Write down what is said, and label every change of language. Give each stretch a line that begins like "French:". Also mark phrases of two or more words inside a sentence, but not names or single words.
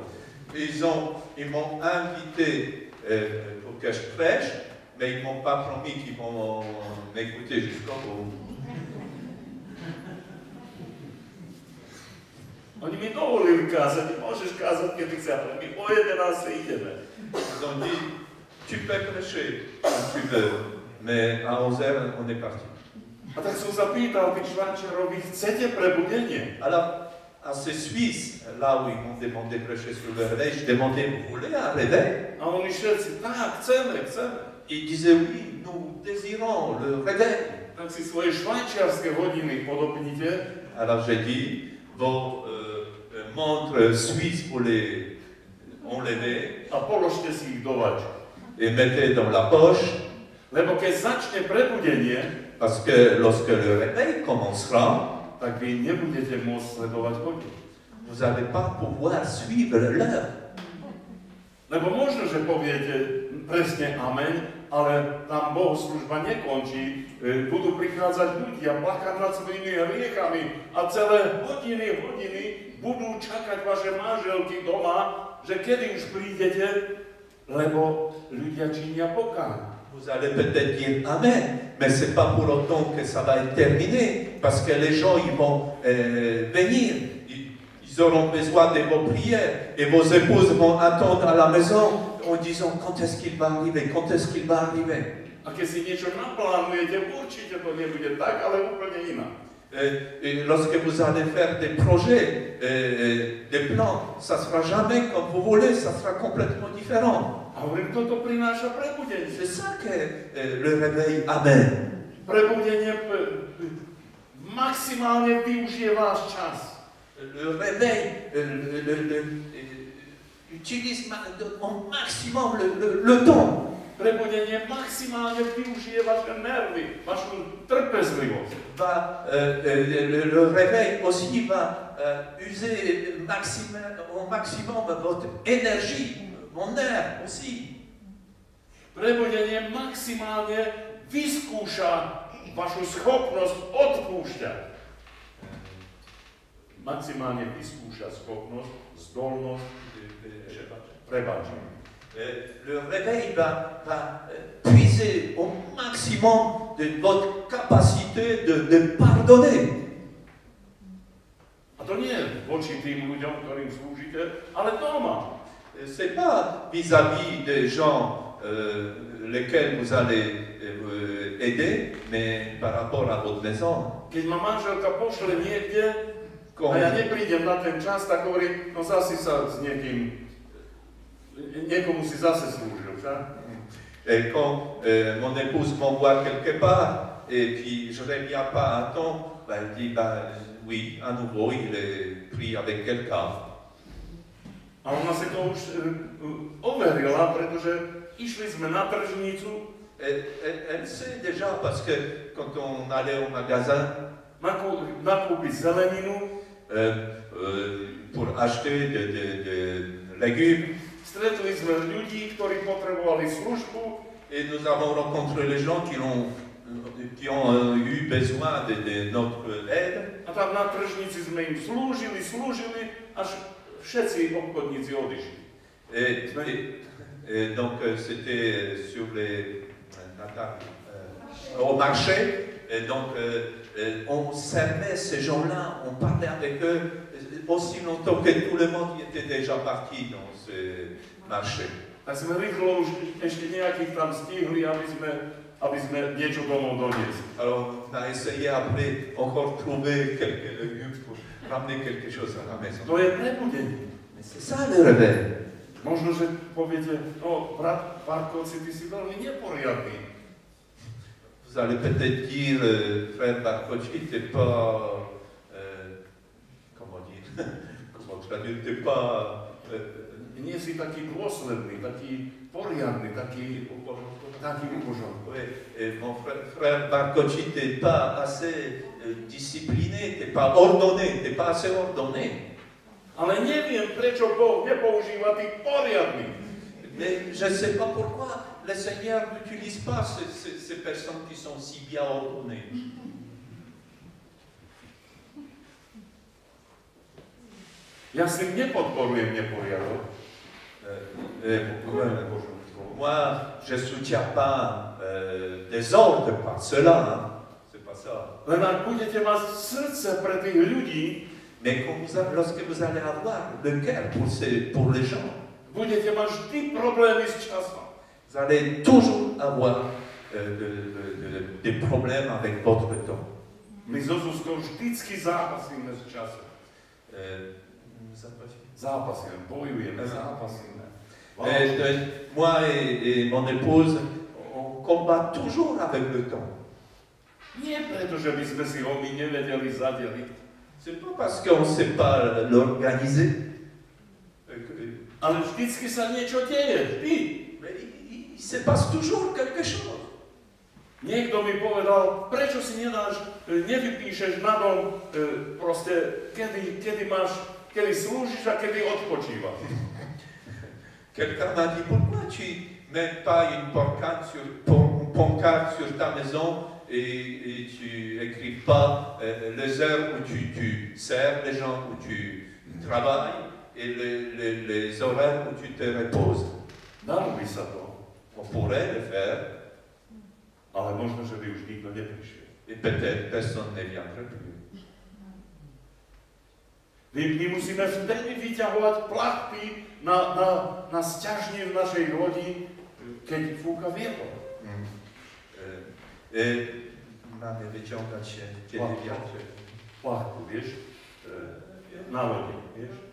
French: Ils m'ont invité pour que je prêche, mais ils ne m'ont pas promis qu'ils vont m'écouter jusqu'au bout.
Slovak: Oni mi dovolili kázať, môžeš kázať, kedy chceš, ale my o 11 ideme.
French: Ils ont dit, tu peux prêcher quand tu veux, mais à 11 heures, on est parti.
Slovak: A tak som sa pýtal tých Švajčiarov, vy chcete prebudenie?
French: Alors, à ces Suisses, là où ils m'ont demandé de prêcher sur le réveil, je demandais, vous voulez un réveil?
Slovak: A oni všetci, tak, chceme.
French: Ils disaient, oui, nous désirons le réveil.
Slovak: Tak si svoje švajčiarske hodiny podobnite.
French: Alors j'ai dit, vos montres suisses, vous les enlevez
Slovak: A položte si ich do vačky.
French: et mettez dans la poche,
Slovak: Lebo keď začne prebudenie,
French: parce que lorsque le réveil commencera,
Slovak: tak vy nebudete môcť sledovať hodiny.
French: vous n'allez pas pouvoir suivre l'heure.
Slovak: Lebo možno, že poviete presne amen, ale tam bohoslužba nekončí. Budú prichádzať ľudia, plakať nad svojimi hriechami a celé hodiny budú čakať vaše manželky doma, že kedy už prídete, lebo ľudia činia pokánie.
French: Vous allez peut-être dire Amen, mais ce n'est pas pour autant que ça va être terminé, parce que les gens ils vont venir, ils auront besoin de vos prières, et vos épouses vont attendre à la maison en disant quand est-ce qu'il va arriver, quand est-ce qu'il va arriver.
Slovak: A keď si niečo naplánujete, určite to nebude tak, ale úplne inak.
French: Et lorsque vous allez faire des projets, des plans, ça ne sera jamais comme vous voulez, ça sera complètement différent.
Slovak: A hovorím, toto prináša prebudenie.
French: C'est ça que le réveil amène.
Slovak: Prebudenie maximálne využije váš čas.
French: Le réveil utilise au maximum le temps.
Slovak: Prebudenie maximálne využije vaše nervy, vašu trpezlivosť.
French: Le réveil aussi va user au maximum votre énergie, mon nerf aussi.
Slovak: Prebudenie maximálne vyskúša vašu schopnosť odpúšťať. Maximálne vyskúša schopnosť, zdolnosť prebáčenia.
French: Le réveil va puiser au maximum de votre capacité capacité de pardonner.
Slovak: A to nie voči tým ľuďom, ktorým slúžite, ale doma.
French: C'est pas vis-à-vis des gens lesquels vous allez aider, mais par rapport à votre maison.
Slovak: Keď ma manželka pošle niekde a ja neprídem na ten čas, tak hovorí, no zase sa s niekomu si zase slúžil, však?
French: Et quand mon épouse m'envoie quelque part, et puis je ne reviens pas à temps, ben, elle dit, ben, oui, à nouveau, il est pris avec quelqu'un.
Slovak: A ona si to už overila, pretože išli sme na tržnicu.
French: Elle sait déjà, parce que quand on allait au magasin,
Slovak: nakúpiť zeleninu,
French: pour acheter des légumes,
Slovak: stretli sme ľudí, ktorí potrebovali službu.
French: Et nous avons rencontré les gens qui ont eu besoin de notre aide.
Slovak: A tam na tržnici sme im slúžili, až všetci obchodníci odišli.
French: Et donc c'était sur au marché. Et donc on servait ces gens-là, on parlait avec eux aussi longtemps que tout le monde était déjà parti dans ce marché.
Slovak: Tak sme rýchlo už ešte nejakých tam stihli, aby sme niečo domov doniesli.
French: Alors on a essayé après encore trouver quelques légumes pour ramener quelque chose à la maison.
Slovak: To je prebudenie.
French: Mais c'est ça le réveil.
Slovak: Možno, že poviete, no brat Barkovci, ty si veľmi neporiadný.
French: Vous allez peut-être dire, frère Barkochi, t'es pas, comment dire, comment traduire, t'es pas...
Slovak: Nie si taký dôsledný, taký poriadny, taký ubožný.
French: Oui, et mon frère Barkochi, t'es pas assez discipliné, t'es pas ordonné, t'es pas assez ordonné.
Slovak: Ale neviem, prečo Boh nepoužíva tých poriadných.
French: Mais je ne sais pas pourquoi le Seigneur n'utilise pas ces personnes qui sont si bien ordonnées.
Slovak: Ja si nepodporujem neporiadok.
French: Moi, je ne soutiens pas des ordres par cela. Hein. C'est pas ça.
Slovak: Len ak budete mať srdce pre tých ľudí,
French: mais lorsque vous allez avoir le cœur pour les gens,
Slovak: budete mať vždy problémy s časom.
French: Vous allez toujours avoir des problèmes avec votre temps.
Slovak: My so Zuzkou vždycky zápasíme s časom. Zápasíme, bojujeme, zápasíme.
French: Moi et mon épouse, on combat toujours avec le temps.
Slovak: Nie preto, že by sme si ho my nevedeli zadeliť.
French: C'est pas parce qu'on ne sait pas l'organiser.
Slovak: Ale vždycky sa niečo deje, vždy.
French: Mais il se passe toujours quelque chose.
Slovak: Niekto mi povedal, prečo si nevypíšeš na dom proste, kedy slúžiš a kedy odpočívaš.
French: Quelqu'un m'a dit, pourquoi tu mets pas une pancarte sur ta maison et tu écris pas les heures où tu sers les gens, où tu travailles et les horaires où tu te reposes.
Slovak: Dalo by sa to.
French: On pourrait le faire.
Slovak: Ale možno, že by už nikto neprišiel.
French: Et peut-être personne ne viendrait plus.
Slovak: My musíme vtedy vyťahovať plachty na sťažnie v našej lodi, keď fúka vietor. Máme vyťahovať
Polish: kiedy wiatr.
Slovak: Plachtu, vieš? Na lodi, vieš?